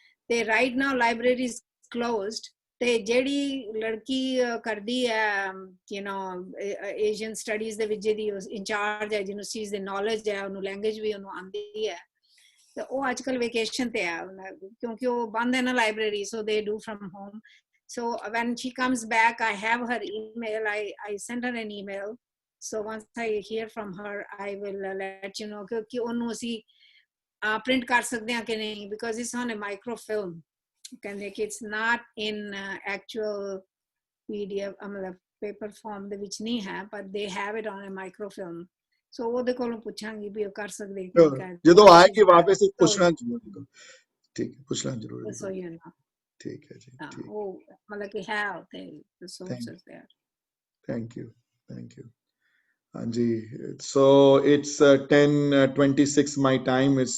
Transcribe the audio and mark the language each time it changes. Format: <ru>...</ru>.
<pa>ਤੇ</pa> <en>Right now library is closed.</en> <pa>ਤੇ ਜਿਹੜੀ ਲੜਕੀ ਕਰਦੀ ਹੈ, ਯੂ ਨੋ, ਏਸ਼ੀਅਨ ਸਟੱਡੀਜ਼ ਦੇ ਵਿੱਚ ਜਿਹਦੀ ਇੰਚਾਰਜ ਹੈ, ਜਿਹਨੂੰ ਚੀਜ਼ ਦੀ ਨੌਲੇਜ ਹੈ, ਉਹਨੂੰ ਲੈਂਗੁਏਜ ਵੀ ਉਹਨੂੰ ਆਉਂਦੀ ਹੈ, ਤੇ ਉਹ ਅੱਜ ਕੱਲ ਵੇਕੇਸ਼ਨ ਤੇ ਹੈ ਕਿਉਂਕਿ ਉਹ ਬੰਦ ਹੈ ਨਾ ਲਾਇਬ੍ਰੇਰੀ,</pa> <en>So they do from home. So when she comes back, I have her email. I sent her an email. So once I hear from her, I will let you know कि</en> <pa>ਉਹਨੂੰ ਅਸੀਂ print ਕਰ ਸਕਦੇ ਹਾਂ ਕਿ ਨਹੀਂ,</pa> <en>because it's on a microfilm.</en> <pa>ਕਹਿੰਦੇ ਕਿ</pa> <en>it's not in actual PDF,</en> <pa>ਮਤਲਬ paper form ਦੇ ਵਿੱਚ ਨਹੀਂ ਹੈ,</pa> <en>but they have it on a microfilm.</en> <pa>So ਉਹਦੇ ਕੋਲੋਂ ਪੁੱਛਾਂਗੀ ਵੀ ਉਹ ਕਰ ਸਕਦੇ ਕਿ ਜਦੋਂ ਆਏਗੀ ਵਾਪਸ ਪੁੱਛਣਾ ਜ਼ਰੂਰ, ਠੀਕ ਹੈ, ਪੁੱਛਣਾ ਜ਼ਰੂਰ,</pa> <en>so you know.</en> <pa>ਠੀਕ ਹੈ ਜੀ, ਠੀਕ, ਉਹ ਮਤਲਬ ਕਿ ਹੈ ਉੱਥੇ</pa> <en>resources there. thank you, thank you. Anji, so it's 10:26 my time.</en>